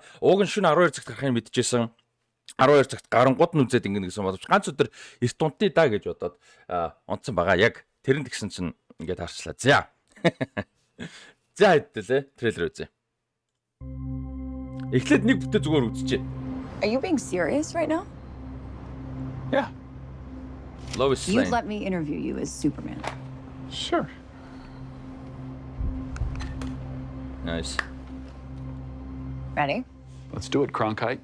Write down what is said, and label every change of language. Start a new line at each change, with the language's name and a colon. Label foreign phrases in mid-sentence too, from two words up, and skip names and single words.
Mongolian: Ууг нь шөнө 12 цагт гарахыг мэдчихсэн. 12 цагт гарангууд нь үзээд ингэнэ гэсэн боловч ганц өдөр эрт унтъя да гэж бодоод онцсон байгаа. Яг тэрэнд гисэн чинь ингээд харчлаа. За. За хэдтэлээ трейлер үзье. Эхлээд нэг бүтээ зүгээр үзчихье.
English: Are you being serious right now? Yeah. Lois Lane. You'd let me interview you as Superman. Sure. Nice. Ready? Let's do it, Cronkite.